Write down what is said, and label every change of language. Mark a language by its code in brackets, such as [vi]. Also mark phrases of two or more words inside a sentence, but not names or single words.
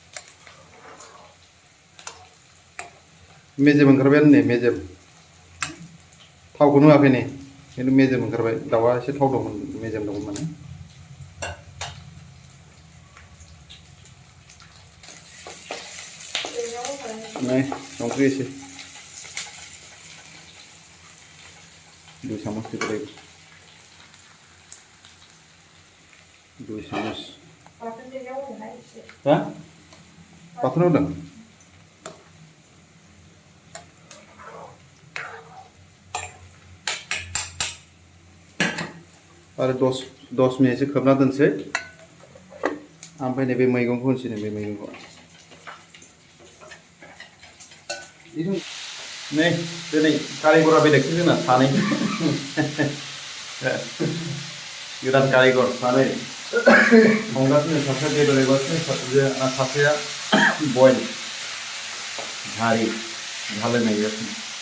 [brx] मेजेम ओंखारबायानो नै मेजेम। थावखौनो होआखै नै खिन्थु मेजेम ओंखारबाय दाउआ एसे थाव दंमोन मेजेम दंमोन माने नै संख्रि एसे [as] 2 চামচ দিব লাগিব 2 চামচ হা পাথর [brx] होदों आरो 10 मिनिटसो खोबना दोनसै ओमफ्राय नैबे मैगंखौ होनसै नैबे मैगंखौ नै दिनै कारिगरा बेलेगसो जोंना सानै गोदान कारिगर सानै संगासिनो सासेया बेदर एवगासिनो सासेया बयल भारि झालायनाय जागासिनो